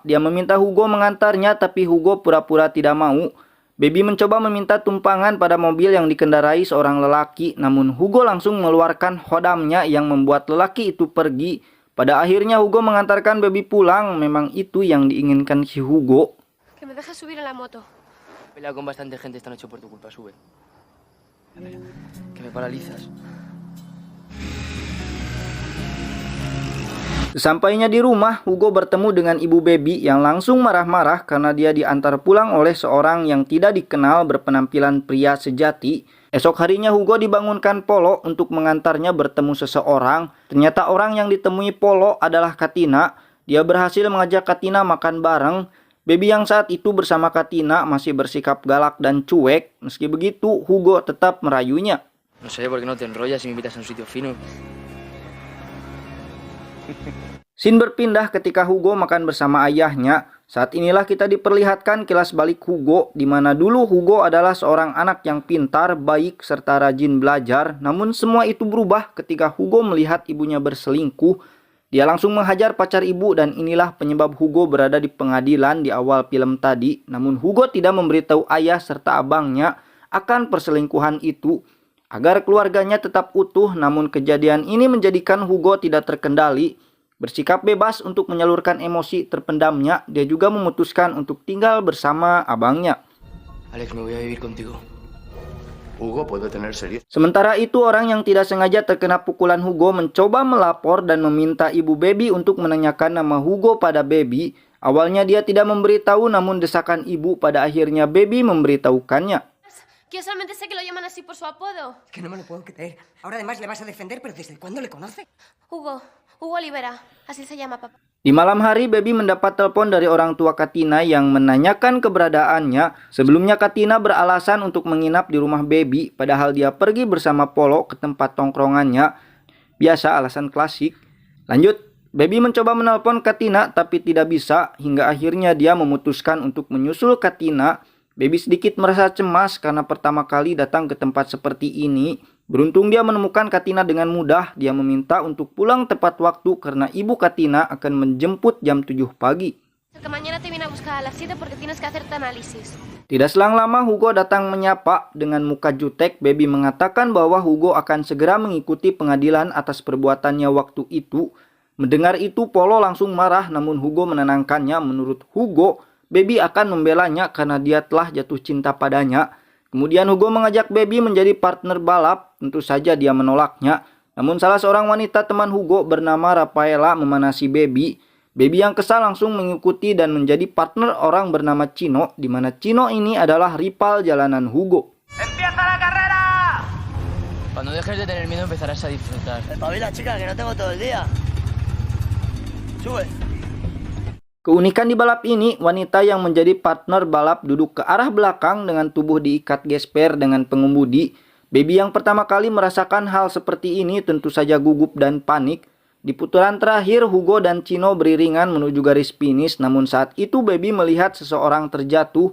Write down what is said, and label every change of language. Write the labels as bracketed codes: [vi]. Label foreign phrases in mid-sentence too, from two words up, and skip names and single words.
[id] Dia meminta Hugo mengantarnya tapi Hugo pura-pura tidak mau. Baby mencoba meminta tumpangan pada mobil yang dikendarai seorang lelaki. Namun Hugo langsung mengeluarkan hodamnya yang membuat lelaki itu pergi. Pada akhirnya Hugo mengantarkan Baby pulang. Memang itu yang diinginkan si Hugo. [es] Que me dejes subir a la moto. Pelea con bastante gente esta noche por tu culpa, sube. Que me paralizas. [id] Sesampainya di rumah, Hugo bertemu dengan ibu Baby yang langsung marah-marah karena dia diantar pulang oleh seorang yang tidak dikenal berpenampilan pria sejati. Esok harinya Hugo dibangunkan Polo untuk mengantarnya bertemu seseorang. Ternyata orang yang ditemui Polo adalah Katina. Dia berhasil mengajak Katina makan bareng. Baby yang saat itu bersama Katina masih bersikap galak dan cuek. Meski begitu, Hugo tetap merayunya. [es] No sé por qué no te enrollas y me invitas a un sitio fino. [id] Scene berpindah ketika Hugo makan bersama ayahnya. Saat inilah kita diperlihatkan kilas balik Hugo, di mana dulu Hugo adalah seorang anak yang pintar, baik, serta rajin belajar. Namun semua itu berubah ketika Hugo melihat ibunya berselingkuh. Dia langsung menghajar pacar ibu dan inilah penyebab Hugo berada di pengadilan di awal film tadi. Namun Hugo tidak memberitahu ayah serta abangnya akan perselingkuhan itu agar keluarganya tetap utuh. Namun kejadian ini menjadikan Hugo tidak terkendali. Bersikap bebas untuk menyalurkan emosi terpendamnya, dia juga memutuskan untuk tinggal bersama abangnya. [es] Alex, me voy a vivir contigo. Hugo, puedo tener seriedad. [id] Sementara itu, orang yang tidak sengaja terkena pukulan Hugo mencoba melapor dan meminta ibu Baby untuk menanyakan nama Hugo pada Baby. Awalnya dia tidak memberitahu, namun desakan ibu pada akhirnya Baby memberitahukannya. [es] Que yo solamente sé que lo llaman así por su apodo. Es que no me lo puedo creer. Ahora además le vas a defender, pero ¿desde cuándo le conoce? Hugo Olivera, así se llama papá. [id] Di malam hari, Baby mendapat telepon dari orang tua Katina yang menanyakan keberadaannya. Sebelumnya Katina beralasan untuk menginap di rumah Baby, padahal dia pergi bersama Polo ke tempat tongkrongannya. Biasa alasan klasik. Lanjut, Baby mencoba menelpon Katina tapi tidak bisa, hingga akhirnya dia memutuskan untuk menyusul Katina. Baby sedikit merasa cemas karena pertama kali datang ke tempat seperti ini. Beruntung dia menemukan Katina dengan mudah. Dia meminta untuk pulang tepat waktu karena ibu Katina akan menjemput jam 7 pagi. [es] Que mañana te viene a buscar a las 7 porque tienes que hacerte análisis. [id] Tidak selang lama Hugo datang menyapa. Dengan muka jutek, Baby mengatakan bahwa Hugo akan segera mengikuti pengadilan atas perbuatannya waktu itu. Mendengar itu, Polo langsung marah, namun Hugo menenangkannya. Menurut Hugo, Baby akan membelanya karena dia telah jatuh cinta padanya. Kemudian Hugo mengajak Baby menjadi partner balap. Tentu saja dia menolaknya. Namun salah seorang wanita teman Hugo bernama Rafaela memanasi Baby. Baby yang kesal langsung mengikuti dan menjadi partner orang bernama Chino, di mana Chino ini adalah rival jalanan Hugo. [es] ¡Empieza la carrera! Cuando dejes de tener miedo empezarás a disfrutar. Espabila, chica, que no tengo todo el día. Sube. [id] Keunikan di balap ini, wanita yang menjadi partner balap duduk ke arah belakang dengan tubuh diikat gesper dengan pengemudi. Baby yang pertama kali merasakan hal seperti ini tentu saja gugup dan panik. Di putaran terakhir, Hugo dan Chino beriringan menuju garis finish, namun saat itu Baby melihat seseorang terjatuh.